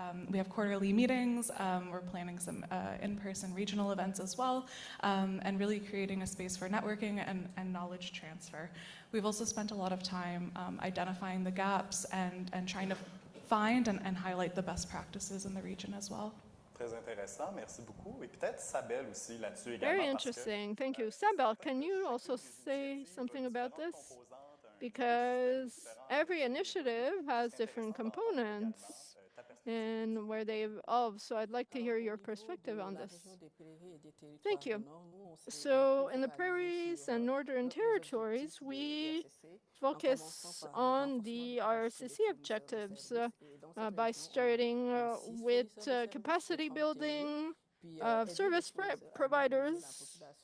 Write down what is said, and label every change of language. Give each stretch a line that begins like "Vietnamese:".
English: We have quarterly meetings. We're planning some in-person regional events as well, and really creating a space for networking and knowledge transfer. We've also spent a lot of time identifying the gaps and trying to find and highlight the best practices in the region as well.
French: Très intéressant, merci beaucoup. Et peut-être Sabelle aussi là-dessus également.
English: Very
French: parce que,
English: interesting. Thank you. Sabel, can you also say something about this? Because every initiative has different components and where they evolve. So I'd like to hear your perspective on this. Thank you. So in the prairies and northern territories, we focus on the RCC objectives by starting with capacity building of service providers.